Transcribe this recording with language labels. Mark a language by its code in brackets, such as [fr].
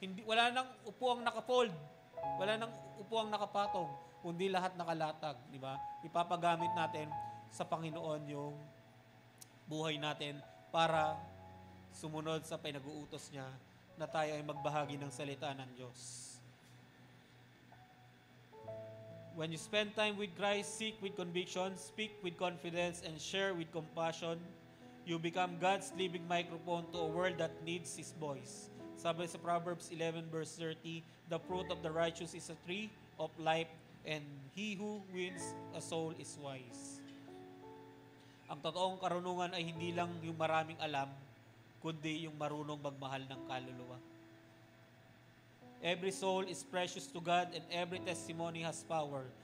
[tl] Wala nang upuang naka-fold. Wala nang upuang nakapatong. Kundi lahat nakalatag. Di ba? Ipapagamit natin sa Panginoon yung buhay natin para sumunod sa pinag-uutos niya na tayo ay magbahagi ng salita ng Diyos. [en] When you spend time with Christ, seek with conviction, speak with confidence, and share with compassion, you become God's living microphone to a world that needs His voice. [tl] Sabi sa [en] Proverbs 11 verse 30, the fruit of the righteous is a tree of life, and he who wins a soul is wise. [tl] Ang totoong karunungan ay hindi lang yung maraming alam, kundi yung marunong magmahal ng kaluluwa. [en] Every soul is precious to God and every testimony has power.